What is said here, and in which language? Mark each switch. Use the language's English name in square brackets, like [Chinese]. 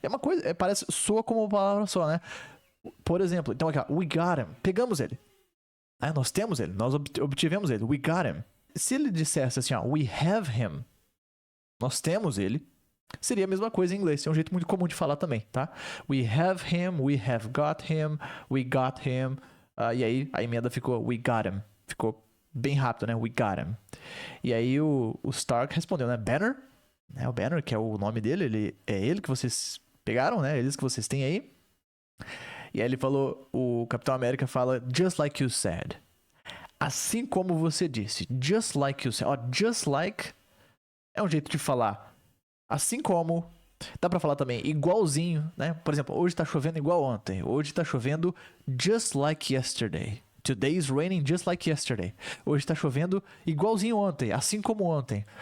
[Portuguese] É uma coisa, soa como uma palavra só, né? Por exemplo, então aqui, ó, [English] we got him. [Portuguese] Pegamos ele. Nós temos ele, nós obtivemos ele. [English] We got him. [Portuguese] Se ele dissesse assim, [English] we have him, [Portuguese] nós temos ele, seria a mesma coisa em inglês. É um jeito muito comum de falar também, tá? [English] We have him, we have got him, we got him. [Portuguese] E aí a emenda ficou [English] we got him. [Portuguese] Ficou bem rápido, né? [English] We got him. [Portuguese] E aí o Stark respondeu, né? Banner, né? O Banner, que é o nome dele, é ele que vocês pegaram, né? Eles que vocês têm aí. E aí ele falou, o Capitão América fala, [English] just like you said. [Portuguese] Assim como você disse. [English] Just like you said. [Portuguese] Just like é um jeito de falar. Assim como, dá pra falar também igualzinho, né? Por exemplo, hoje tá chovendo igual ontem. Hoje tá chovendo [English] just like yesterday. Today is raining just like yesterday. [Portuguese] Hoje tá chovendo igualzinho ontem, assim como ontem.